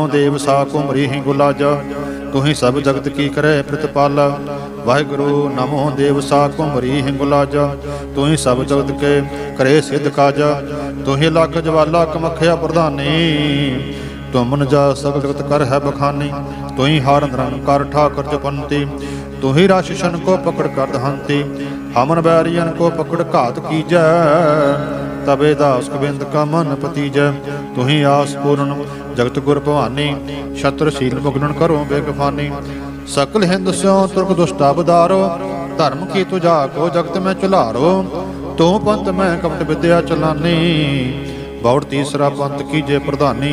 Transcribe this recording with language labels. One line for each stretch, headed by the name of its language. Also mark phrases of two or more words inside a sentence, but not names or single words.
Hindi: देव सा कुमरी ही गुलाजा तूं ही सभ जगत की करे प्रितपाला वाहिगुरू नमो देव सा कुमरी ही गुलाजा तूं ही सभ जगत के करे सिद्ध काजा तूं ही लख जवाला कमखिआ प्रधानी तुमन जा सभ जगत कर है बखानी तूं ही हार निरंकार ठाकुर जपंती तूं ही राशशन को पकड़ कर दहंती हमन बैरीअन को पकड़ घात कीजै तबे दास गोबिंद का मन पतीजै। तुहि आस पूर्ण जगत गुर भवानी, छत्र शील मुगलन करो बेगफानी। सकल हिंद स्यों तुर्क दुष्टा बदारो, धर्म की तुझा को जगत में चुलारो। तू पंथ में कपट विद्या चलानी, बहुत तीसरा पंथ कीजे प्रधानी।